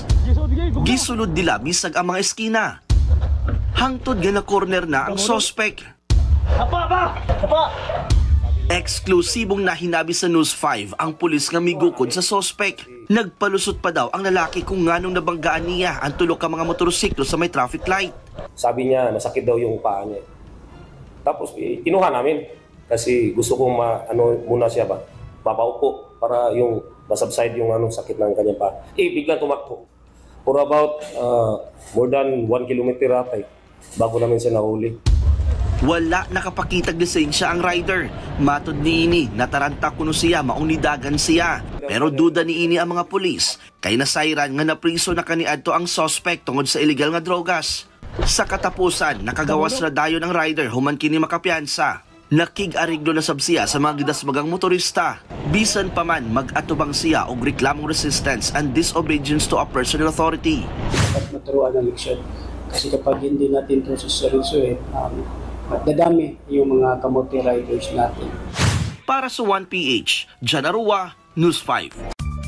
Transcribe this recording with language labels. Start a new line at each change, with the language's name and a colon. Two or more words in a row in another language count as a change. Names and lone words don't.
Cebuano: Gisulod nila bisag ang mga eskina. Hangtod nga na corner na ang sospek. Eksklusibong nahinabi sa News 5 ang pulis nga migukod sa sospek. Nagpalusot pa daw ang lalaki kung nganong nabanggaan niya ang tulo ka mga motorsiklo sa may traffic light.
Filipino: Sabi niya nasakit daw yung paa niya. Tapos kinuha namin kasi gusto kong muna siya ba mapaupo para yung masubside yung sakit ng kanyang paa. Biglang tumakbo.
English: For about more than 1 kilometer
Filipino: atay bago namin siya nahuli.
Cebuano: Wala nakapakitag lisensya ang rider. Matod ni ini, nataranta kuno siya, maunidagan siya. Pero duda ni ini ang mga pulis. Kay nasayran nga napriso na kaniadto ang suspect tungod sa illegal nga drogas. Sa katapusan, nakagawas na dayon ang rider human kini makapiyansa. Nakig-ariglo na sab siya sa mga gidasmagang motorista. Bisan pa man mag-atubang siya og reklamong
English: resistance and disobedience to a personal authority.
Filipino: Dapat maturuan ang leksyon. Kasi kapag hindi natin ito suseryosohin, dadami yung mga kamote riders natin.
Cebuano: Para sa 1PH, Jan Aroa, News 5.